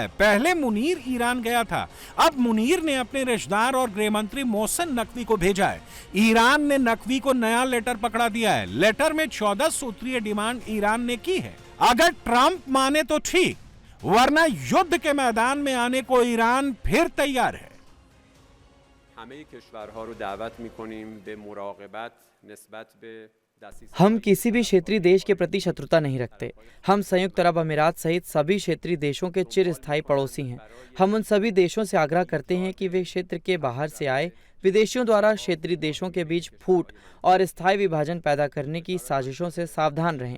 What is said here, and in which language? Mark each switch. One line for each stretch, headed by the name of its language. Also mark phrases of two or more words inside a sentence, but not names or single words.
Hindi: पहले मुनीर ईरान गया था, अब मुनीर ने अपने रिश्तेदार और गृह मंत्री मोहसिन नकवी को भेजा है। ईरान ने नकवी को नया लेटर पकड़ा दिया है। लेटर में 14 सूत्रीय डिमांड ईरान ने की है। अगर ट्रंप माने तो ठीक, वरना युद्ध के मैदान में आने को ईरान फिर तैयार है।
Persian: همه کشورها رو دعوت می‌کنیم به مراقبت نسبت به
Hindi: हम किसी भी क्षेत्रीय देश के प्रति शत्रुता नहीं रखते। हम संयुक्त अरब अमीरात सहित सभी क्षेत्रीय देशों के चिरस्थायी पड़ोसी हैं। हम उन सभी देशों से आग्रह करते हैं कि वे क्षेत्र के बाहर से आए विदेशियों द्वारा क्षेत्रीय देशों के बीच फूट और स्थायी विभाजन पैदा करने की साजिशों से सावधान रहें।